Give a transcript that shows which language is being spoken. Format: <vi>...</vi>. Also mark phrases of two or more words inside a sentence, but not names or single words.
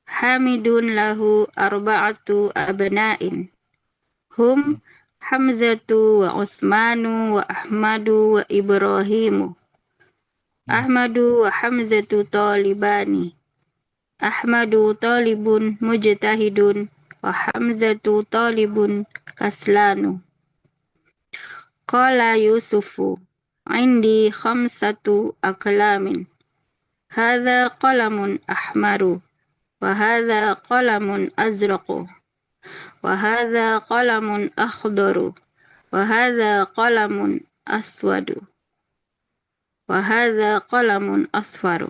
<ar>حامد له أربعة أبناء. هم حمزة وعثمان وأحمد وإبراهيم. أحمد وحمزة طالبان. أحمد طالب مجتهد وحمزة طالب كسلان. قال يوسف، عندي خمسة أقلام. هذا قلم أحمر وهذا قلم أزرق وهذا قلم أخضر وهذا قلم أسود وهذا قلم أصفر.</ar>